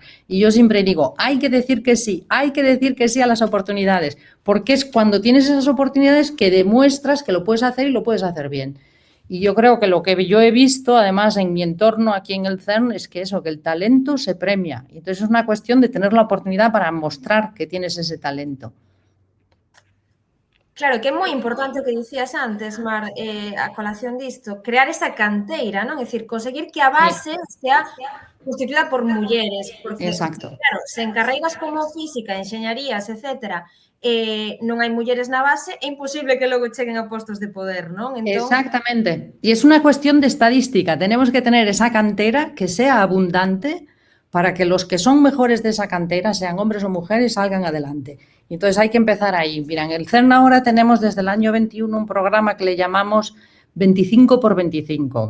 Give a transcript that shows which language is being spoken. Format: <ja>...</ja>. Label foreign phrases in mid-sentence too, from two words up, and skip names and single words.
<es>Y yo siempre digo, hay que decir que sí a las oportunidades, porque es cuando tienes esas oportunidades que demuestras que lo puedes hacer y lo puedes hacer bien. Y yo creo que lo que yo he visto, además, en mi entorno aquí en el CERN, es que eso, que el talento se premia. Y entonces es una cuestión de tener la oportunidad para mostrar que tienes ese talento.</es> <gl>Claro, que é moi importante o que dicías antes, Mar, a colación disto, crear esa canteira, non? É dicir, conseguir que a base sea constituída por mulleres, porque, exacto, claro, se en carreiras como física, enxeñarías, etcétera, non hai mulleres na base, é imposible que logo cheguen a postos de poder, non? Entón... Exactamente.</gl> <es>Y es una cuestión de estadística. Tenemos que tener esa cantera que sea abundante para que los que son mejores de esa cantera, sean hombres o mujeres, salgan adelante. Y entonces hay que empezar ahí. Mira, en el CERN ahora tenemos desde el año 21 un programa que le llamamos 25 por 25.</es>